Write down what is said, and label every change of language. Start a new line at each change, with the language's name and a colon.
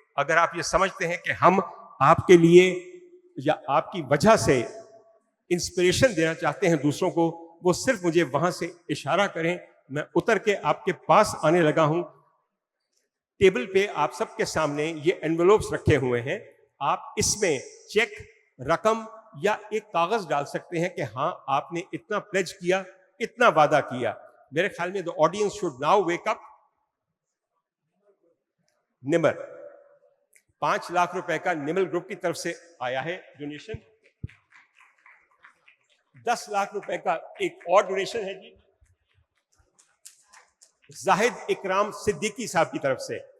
Urdu: اگر آپ یہ سمجھتے ہیں کہ ہم آپ کے لیے یا آپ کی وجہ سے انسپریشن دینا چاہتے ہیں دوسروں کو, وہ صرف مجھے وہاں سے اشارہ کریں. میں اتر کے آپ کے پاس آنے لگا ہوں. ٹیبل پہ آپ سب کے سامنے یہ انویلوپس رکھے ہوئے ہیں. آپ اس میں چیک, رقم یا ایک کاغذ ڈال سکتے ہیں کہ ہاں آپ نے اتنا پلیج کیا, اتنا وعدہ کیا. میرے خیال میں
English: the audience should now wake up.
Urdu: نمر 5 لاکھ روپے کا نمل گروپ کی طرف سے آیا ہے ڈونیشن. 10 لاکھ روپے کا ایک اور ڈونیشن ہے جی زاہد اکرام صدیقی صاحب کی طرف سے.